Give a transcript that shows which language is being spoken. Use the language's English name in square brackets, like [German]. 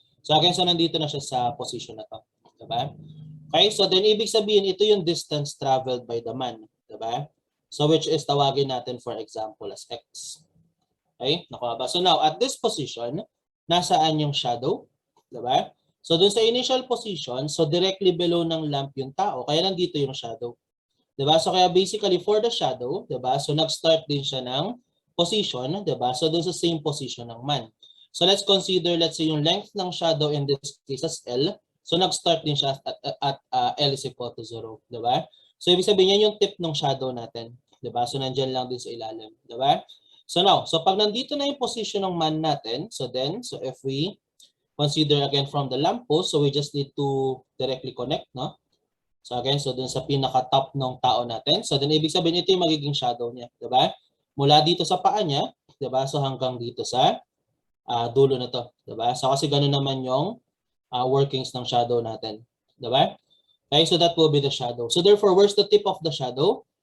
[Filipino] So again, so nandito na siya sa position na 'to, 'di ba? Okay? So then ibig sabihin ito yung distance traveled by the man, 'di ba? [English] So which is [Filipino] tawagin natin [English] for example as x. Okay? [Filipino] Nakuha ba? [English] So now at this position, nasaan yung shadow, 'di ba? [Filipino] So dun sa initial position, so directly below ng lamp yung tao, kaya nandito yung shadow. 'Di ba? [English] So kaya basically for the shadow, 'di ba? [Filipino] So nag-start din siya ng position, 'di ba? So dun sa same position ng man. [English] So let's consider, let's say yung length ng shadow in this case as L. [Filipino] So nag-start din siya at L is equal to 0, 'di ba? So ibig sabihin yan yung tip ng shadow natin, 'di ba? So nandiyan lang din sa ilalim, 'di ba? [English] So now, so [Filipino] pag nandito na yung position ng man natin, [English] so then, so if we consider again from the lamppost, so we just need to directly connect, no? [Filipino] So again, so dun sa pinaka-top ng tao natin. So then ibig sabihin ito yung magiging shadow niya, 'di ba? Mula dito sa paa niya, 'di ba? So hanggang dito sa dulo na 'to, 'di ba? So kasi ganoon naman yung workings ng shadow natin, 'di ba? [English] Okay, so that will be the shadow. So therefore, where's the tip of the shadow?